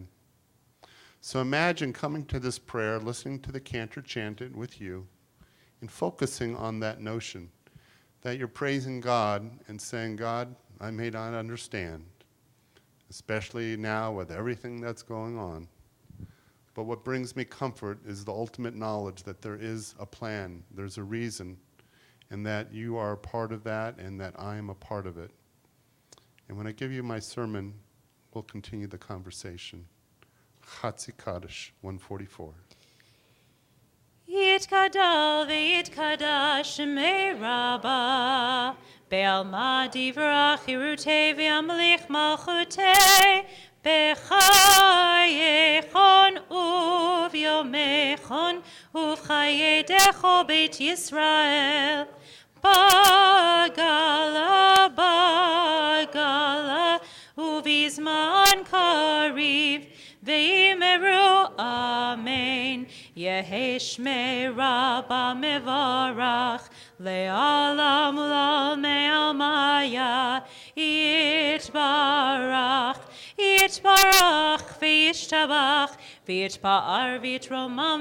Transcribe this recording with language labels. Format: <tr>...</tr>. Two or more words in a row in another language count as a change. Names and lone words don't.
<en>So imagine coming to this prayer, listening to the cantor chant it with you, and focusing on that notion that you're praising God and saying, God, I may not understand, especially now with everything that's going on. But what brings me comfort is the ultimate knowledge that there is a plan, there's a reason, and that you are a part of that and that I am a part of it. And when I give you my sermon, we'll continue the conversation. Chatzi Kaddish, 144.</en> <arc>Yitkadal v'yitkadash shemei Rabbah Be'alma divrach hirutei v'amlich malchutei B'chayechon uvyomechon uvchayedecho Beit Yisrael Bagala bagala uvizman kariv V'yimeru amen Yeheshmei Rabba mevarach Le'alam ulal me'almaya Yitbarach Yitbarach V'yishtabach V'yitpa'ar V'yitromam</arc>